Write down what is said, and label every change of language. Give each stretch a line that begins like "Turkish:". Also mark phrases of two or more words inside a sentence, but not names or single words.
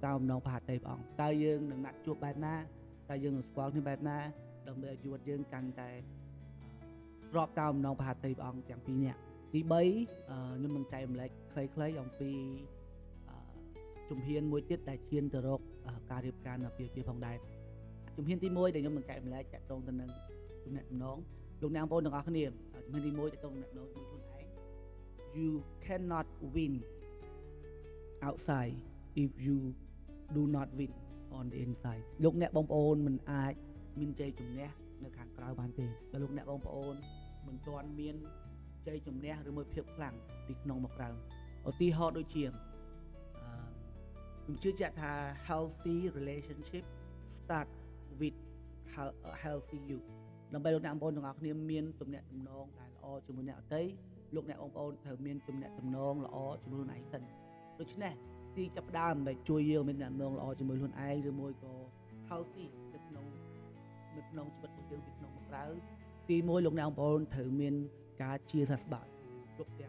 Khmer: តាមបំណងផាតីព្រះអង្គតើយើងនឹងណាត់ជួបបែបណាតើយើងនឹងស្គាល់គ្នាបែបណាដើម្បីឲ្យជីវិតយើងកាន់តែស្របតាមបំណងផាតីព្រះអង្គទាំងពីរនាក់ទី3ខ្ញុំនឹងចែករំលែកខ្លីៗអំពីជំហានមួយទៀតដែលឈានទៅរកការរៀបការនៅពេលផងដែរជំហានទី1ដែលខ្ញុំនឹងចែករំលែកតាក់ទងទៅនឹងទំនាក់ទំនងលោកអ្នកបងប្អូនទាំងអស់គ្នាជំហានទី1តាក់ទងទំនាក់ទំនងជាមួយខ្លួនឯង
English: you cannot win outside if you do not win on the inside
Khmer: លោកអ្នកបងប្អូនមិនអាចមានជ័យជំនះនៅខាងក្រៅបានទេបើលោកអ្នកបងប្អូនមិនទាន់មានជ័យជំនះឬមួយភាពខ្លាំងពីក្នុងមកក្រៅឧទាហរណ៍ដូចជាខ្ញុំជឿជាក់ថា
English: healthy relationship start with healthy you
Khmer: ដើម្បីលោកអ្នកបងប្អូនទាំងអស់គ្នាមានទំនាក់ទំនងដែលល្អជាមួយអ្នកដទៃលោកអ្នកបងប្អូនត្រូវមានទំនាក់ទំនងល្អជាមួយខ្លួនឯងសិនដូច្នេះទីចាប់ផ្ដើមដែលជួយយើងមាន ទំនាក់ទំនងល្អជាមួយខ្លួនឯងឬមួយក៏ healthy នៅក្នុងជីវិតរបស់យើងពីក្នុងមកក្រៅទី1លោកអ្នកបងប្អូនត្រូវមានការជាសះស្បើយគ្រប់ទាំង